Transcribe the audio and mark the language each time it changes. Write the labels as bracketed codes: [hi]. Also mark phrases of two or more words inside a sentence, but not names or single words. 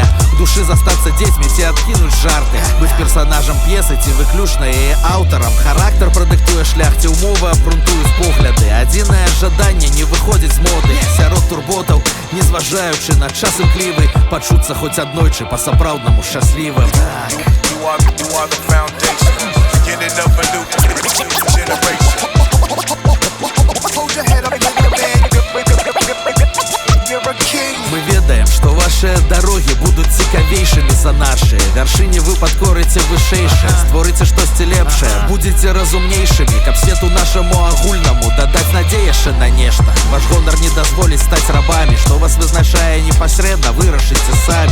[be] Душы застацца дзецьмі, ці адкінуць жарты. Быць персанажам п'есы, ці выключна яе аўтарам. Характар прадыктуе шлях, ці ўмовы абгрунтуюць погляды. Адзінае жаданне не выходзіць з моды. Сярод турботаў, не зважаючы на час імклівы, пачуцца хоць аднойчы па-сапраўднаму шчаслівым. [en] You are the foundation, beginning of a new generation. Hold your head up, man. You're a king. [be] Мы ведаем, што вашыя дарогі будуць цікавейшымі за нашыя. Вяршыні вы падкорыце вышэйшае, створыце штосьці лепшае, будзеце разумнейшымі, каб свету нашаму агульнаму дадаць надзею яшчэ на нешта. Ваш гонар не дазволіць стаць рабамі, што вас вызначае непасрэдна, вырашыце самі.